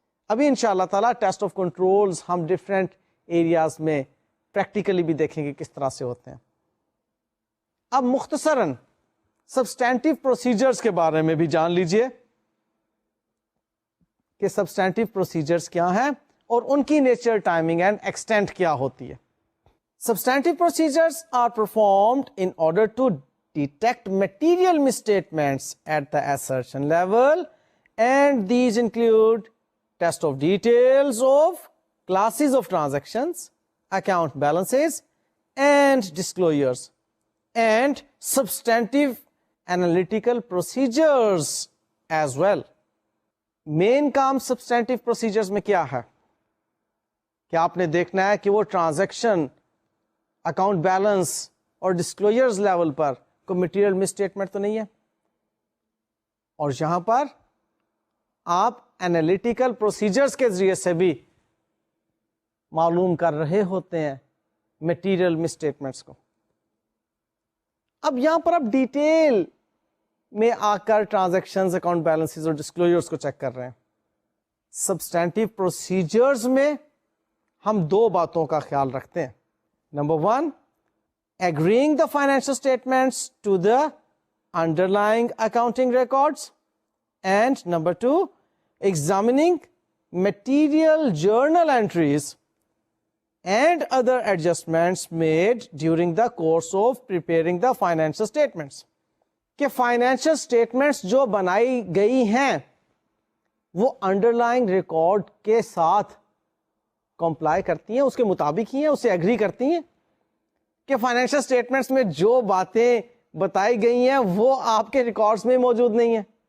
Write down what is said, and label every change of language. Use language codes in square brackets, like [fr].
[ur] ابھی انشاءاللہ تعالیٰ ٹیسٹ آف کنٹرولز ہم ڈفرینٹ ایریاز میں پریکٹیکلی بھی دیکھیں گے کس طرح سے ہوتے ہیں. اب مختصراً سبسٹینٹیو پروسیجرز کے بارے میں بھی جان لیجئے کہ سبسٹینٹیو پروسیجرز کیا ہیں اور ان کی نیچر, ٹائمنگ اینڈ ایکسٹینٹ کیا ہوتی ہے. [en] Substantive procedures are performed in order to detect material misstatements at the assertion level, and these include test of details of classes of transactions, account balances and disclosures, and substantive analytical procedures as well. [ur] Main com substantive procedures میں کیا ہے کہ آپ نے دیکھنا ہے کہ وہ ٹرانزیکشن اکاؤنٹ بیلنس اور ڈسکلوجرز لیول پر کوئی مٹیریل مسٹیٹمنٹ تو نہیں ہے. اور یہاں پر آپ انالیٹیکل پروسیجرز کے ذریعے سے بھی معلوم کر رہے ہوتے ہیں میٹیریل مسٹیٹمنٹس کو. اب یہاں پر آپ ڈیٹیل میں آ کر ٹرانزیکشنز، اکاؤنٹ بیلنسز اور ڈسکلوجرز کو چیک کر رہے ہیں. سبسٹینٹیو پروسیجرز میں ہم دو باتوں کا خیال رکھتے ہیں. [en] Number 1, agreeing the financial statements to the underlying accounting records, and number 2, examining material journal entries and other adjustments made during the course of preparing the financial statements. [ur] کہ فائنینشیل اسٹیٹمنٹس جو بنائی گئی ہیں وہ انڈرلائنگ ریکارڈ کے ساتھ comply کرتی ہیں، اس کے مطابق ہی ہیں، اسے ایگری کرتی ہیں کہ فائنینشیل اسٹیٹمنٹس میں جو باتیں بتائی گئی ہیں وہ آپ کے ریکارڈز میں موجود نہیں ہیں.